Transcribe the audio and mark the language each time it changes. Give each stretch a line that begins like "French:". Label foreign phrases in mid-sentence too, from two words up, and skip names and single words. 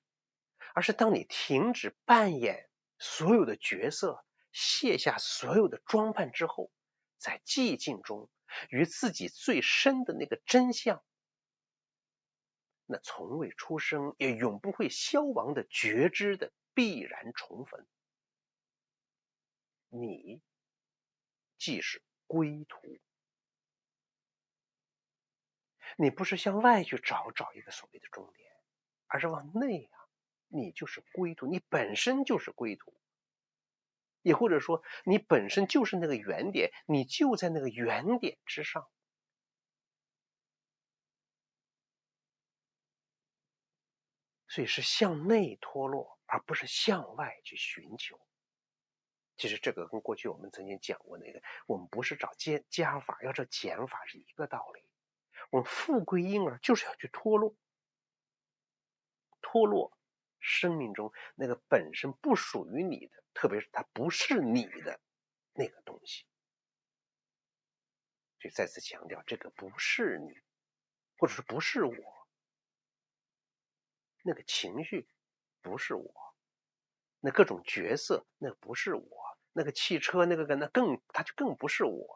Chinese: 而是當你停止扮演所有的角色，卸下所有的裝扮之後，在寂靜中與自己最深的那個真相，那從未出生也永不會消亡的覺知的必然重逢，你即是歸途。你不是向外去找一個所謂的終點，而是往內啊， 你就是歸途，你本身就是歸途。也或者说你本身就是那个原點，你就在那個原點之上。所以是向內脫落，而不是向外去尋求。其實這個跟過去我們曾經講過那個，我們不是找加法，要找減法是一個道理。我們復歸嬰兒就是要去脫落，脫落生命中那個本身不屬於你的，特別是它不是你的那個東西。所以再次強調，這個不是你，或者是不是我，那個情緒不是我，那各種角色那不是我，那個汽車那個它就更不是我。